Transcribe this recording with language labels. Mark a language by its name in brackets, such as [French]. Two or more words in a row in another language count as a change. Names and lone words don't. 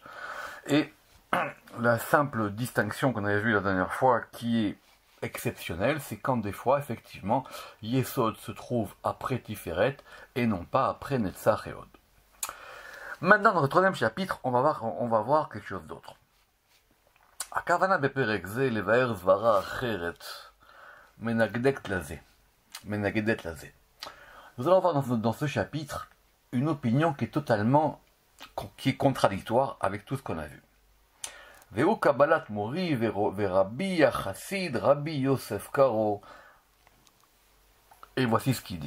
[French] Et la simple distinction qu'on avait vue la dernière fois, qui est exceptionnelle, c'est quand des fois, effectivement, Yesod se trouve après Tiferet et non pas après Netzach et Hod. Maintenant, dans le troisième chapitre, on va voir quelque chose d'autre. [Hebrew] הכוונה בפרק זה לבאר סברא אחרת מנגדת לזה. [French] Nous allons voir dans ce chapitre une opinion qui est contradictoire avec tout ce qu'on a vu. [Hebrew] וזו קבלת מורי רבי חסיד רבי יוסף קארו. [French] Et voici ce qu'il dit.